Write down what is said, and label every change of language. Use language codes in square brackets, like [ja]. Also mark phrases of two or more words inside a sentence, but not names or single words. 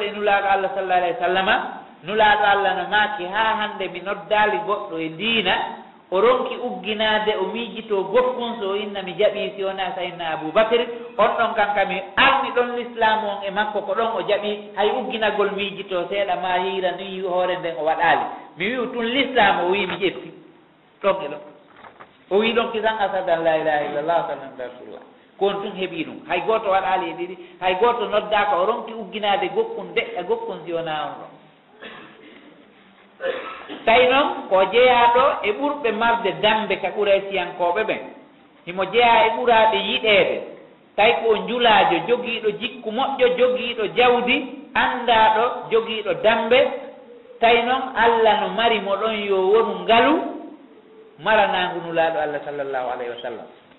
[ff] e nulaaɗo Allah [ar] صلى الله عليه وسلم [ff] nulaaɗo Allah no maaki ha hande mi noddaali goɗɗo e diina o ronki ugginade o miijito gokkun so inna mi jaɓi si wona sayidna Aboubacry on ɗon kanka mi armi ɗon l'islam on e makko ko ɗon o jaɓi hay ugginagol miijito seeɗa ma hiira ni hoore nden o waɗaali mi wi'u tun l'islam o wi mi ƴetti ɗon e ɗon o wi ɗon kisan [ar] أشهد أن لا إله إلا الله صلى الله رسول الله [ff] kon tun heeɓi ɗum hay gooto waɗaali e ɗiɗi hay gooto noddaaka o ronki ugginade gokkun deƴƴa gokkun si wona on ɗon tawi noon ko jeeyaɗo e ɓurɓe marde dambe ka Quraysiyankoɓe ɓen himo jeeya e ɓuraaɓe yiɗeede tawi ko njulaajo jogiiɗo jikku moƴƴo jogiiɗo jawdi anndaɗo jogiiɗo dambe tawi noon Allah no mari mo ɗon yo wonu ngalu maranangu nulaaɗo Allah [ar] صلى الله عليه وسلم